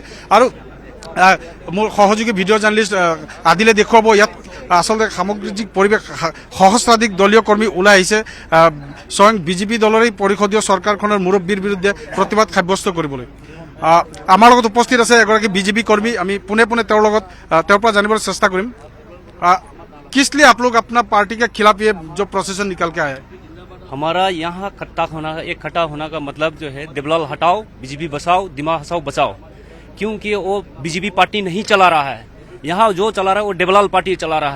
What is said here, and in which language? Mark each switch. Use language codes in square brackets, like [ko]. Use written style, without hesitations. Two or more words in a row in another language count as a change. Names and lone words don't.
[as] আৰু মোৰ সহযোগী ভিডিঅ' জাৰ্নেলিষ্ট আদিলে দেখুৱাব ইয়াত আচলতে সামগ্ৰিক পৰিৱেশ সহস্ৰাধিক দলীয় কৰ্মী ওলাই আহিছে স্বয়ং বিজেপি দলৰেই পৰিষদীয় চৰকাৰখনৰ মুৰব্বীৰ বিৰুদ্ধে প্ৰতিবাদ সাব্যস্ত কৰিবলৈ। আমাৰ লগত উপস্থিত আছে এগৰাকী বিজেপি কৰ্মী, আমি পোনে পোনে তেওঁৰ পৰা জানিবলৈ চেষ্টা কৰিম। [hi] किस लिए आप लोग अपना पार्टी के खिलाफ ये जो प्रोसेसन निकल के आए? हमारा यहाँ इकट्ठा होना का मतलब जो है देवलाल हटाओ, बीजेपी बचाओ, डिमा हासाओ बचाओ। क्योंकि वो बीजेपी पार्टी नहीं चला रहा है, यहाँ जो चला रहा है वो देवलाल पार्टी चला रहा है।